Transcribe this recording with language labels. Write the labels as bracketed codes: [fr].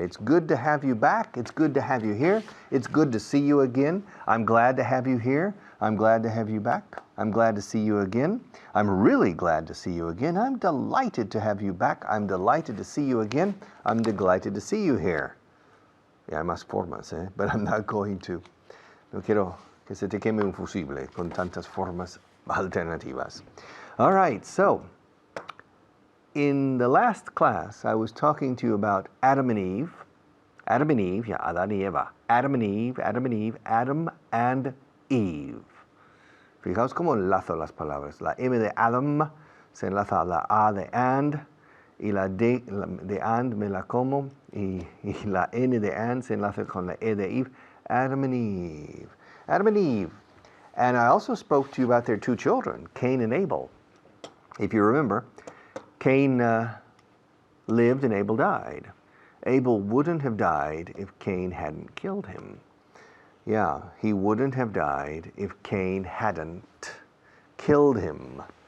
[en] It's good to have you back. It's good to have you here. It's good to see you again. I'm glad to have you here. I'm glad to have you back. I'm glad to see you again. I'm really glad to see you again. I'm delighted to have you back. I'm delighted to see you again. I'm delighted to see you here. [es] Y hay más formas, [en] but I'm not going to. [es] No quiero que se te queme un fusible con tantas formas alternativas. [en] All right, so in the last class, I was talking to you about Adam and Eve. Adam and Eve, yeah, Adán y Eva. Adam and Eve, Adam and Eve, Adam and Eve. [es] Fijaos cómo enlazo las palabras. La M de Adam se enlaza a la A de and, y la D de and me la como, y la N de and se enlaza con la E de Eve. [en] Adam and Eve. Adam and Eve. And I also spoke to you about their two children, Cain and Abel. If you remember, Cain lived and Abel died. Abel wouldn't have died if Cain hadn't killed him. Yeah, he wouldn't have died if Cain hadn't killed him.